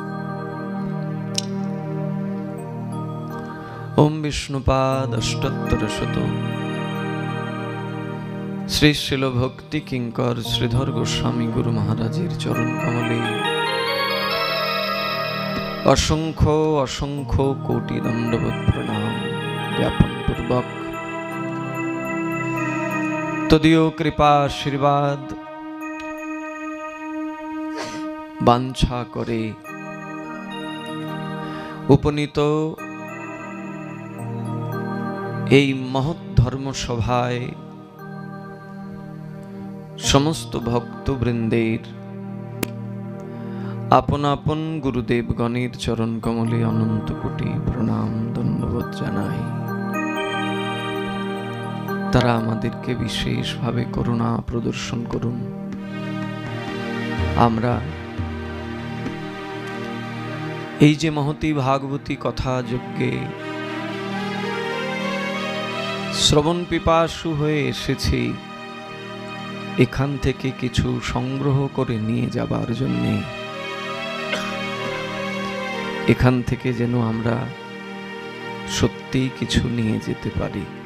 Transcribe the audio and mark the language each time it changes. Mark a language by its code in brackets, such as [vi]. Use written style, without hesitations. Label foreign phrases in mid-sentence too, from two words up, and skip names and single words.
[bn] ওম বিষ্ণুপাদ অষ্টোত্তরশতম্ শ্রী শিল ভক্তি কিংকর শ্রীধর গোস্বামী গুরু মহারাজের চরণ কমলে অসংখ্য অসংখ্য কোটি দণ্ডবৎ প্রণাম জ্ঞাপন পূর্বক তদীয় কৃপা আশীর্বাদ বাঞ্ছা করে উপনীত এই মহৎ ধর্ম সভায় সমস্ত ভক্তবৃন্দের আপন আপন গুরুদেব গণের চরণ কমলে অনন্ত কোটি প্রণাম ধন্যবাদ জানাই। তারা আমাদেরকে বিশেষ ভাবে করুণা প্রদর্শন করুন। आमरा এই যে মহতী ভাগবতী কথা যজ্ঞে শ্রবণ পিপাসু হয়ে এসেছি, এখান থেকে কিছু সংগ্রহ করে নিয়ে যাবার জন্য, এখান থেকে যেন আমরা সত্যি কিছু নিয়ে যেতে পারি।